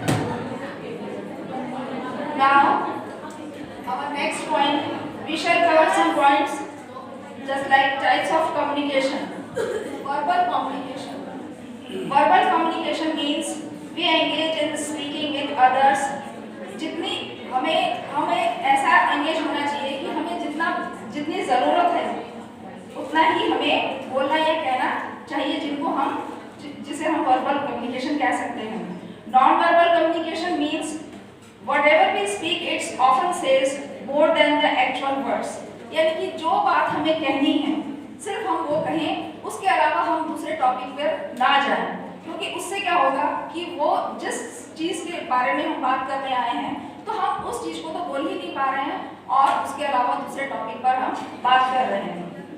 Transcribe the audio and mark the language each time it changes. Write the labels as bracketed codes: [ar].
[en] Now, our next point, we shall cover some points just like types of communication. Verbal communication. Verbal communication means we engage in speaking with others. [hi] जितनी हमें ऐसा engage होना चाहिए कि हमें जितनी ज़रूरत है उतना ही हमें बोलना या कहना चाहिए जिसे हम वर्बल कम्युनिकेशन कह सकते हैं. [en] Non verbal communication means whatever we speak it often says more than the actual words. [hi] यानी कि जो बात हमें कहनी है सिर्फ हम वो कहें, उसके अलावा हम दूसरे टॉपिक पर ना जाएं, क्योंकि उससे क्या होगा कि वो जिस चीज़ के बारे में हम बात करने आए हैं तो हम उस चीज़ को तो बोल ही नहीं पा रहे हैं और उसके अलावा दूसरे टॉपिक पर हम बात कर रहे हैं.